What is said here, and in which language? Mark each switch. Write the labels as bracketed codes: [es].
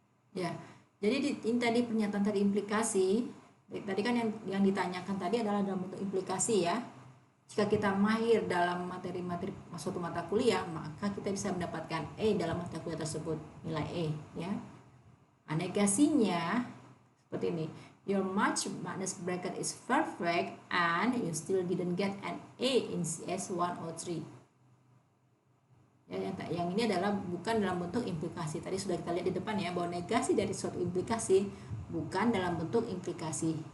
[id] Ya, jadi ini tadi pernyataan tadi implikasi. Tadi kan yang ditanyakan tadi adalah dalam bentuk implikasi ya. Jika kita mahir dalam materi-materi suatu mata kuliah, maka kita bisa mendapatkan E dalam mata kuliah tersebut, nilai E ya. Negasinya seperti ini, [en] your match minus bracket is perfect and you still didn't get an A in CS 103 ya. [id] Yang ini adalah bukan dalam bentuk implikasi. Tadi sudah kita lihat di depan ya, bahwa negasi dari suatu implikasi bukan dalam bentuk implikasi.